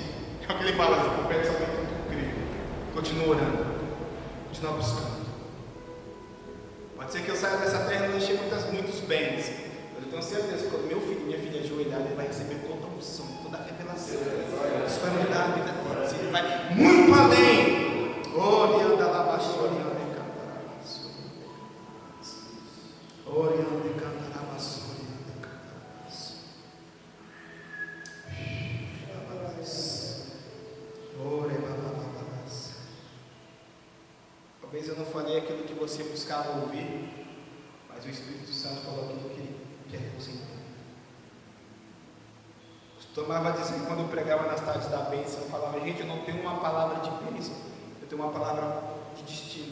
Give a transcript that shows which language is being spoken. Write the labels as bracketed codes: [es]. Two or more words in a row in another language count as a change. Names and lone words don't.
[pt] É o que ele fala, compete somente tu crer. Continua orando, continua buscando. Pode ser que eu saia dessa terra e não deixei muitos bens, mas eu tenho certeza que quando meu filho e minha filha ajoelhar, ele vai receber toda a unção, toda a revelação. Isso vai mudar a vida dele. Ele vai muito além. Orianda labastori, ande cantarabas. Orianda cantarabas, orianda cantarabas. Talvez eu não falei aquilo que você buscava ouvir, mas o Espírito Santo falou aquilo que ele quer que você entenda. Costumava dizer que quando eu pregava nas tardes da bênção, eu falava: gente, eu não tenho uma palavra de bênção, eu tenho uma palavra de destino.